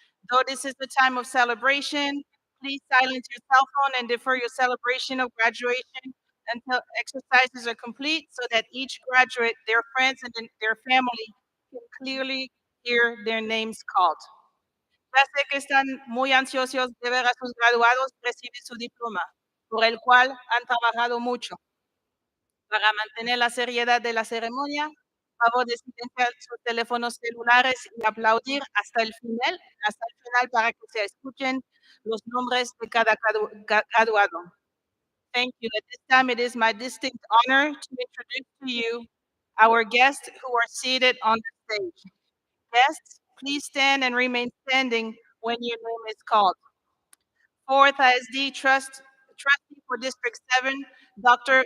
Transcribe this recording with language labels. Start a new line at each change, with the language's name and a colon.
English: Though this is a time of celebration, please silence your cell phone and defer your celebration of graduation until exercises are complete so that each graduate, their friends, and their family can clearly hear their names called.
Spanish: Ya sé que están muy ansiosos de ver a sus graduados recibir su diploma, por el cual han trabajado mucho. Para mantener la seriedad de la ceremonia, favor de silenciar sus teléfonos celulares y aplaudir hasta el final para que se escuchen los nombres de cada graduado.
English: Thank you. At this time, it is my distinct honor to introduce to you our guests who are seated on the stage. Guests, please stand and remain standing when your name is called. 4th ISD Trustee for District 7, Dr.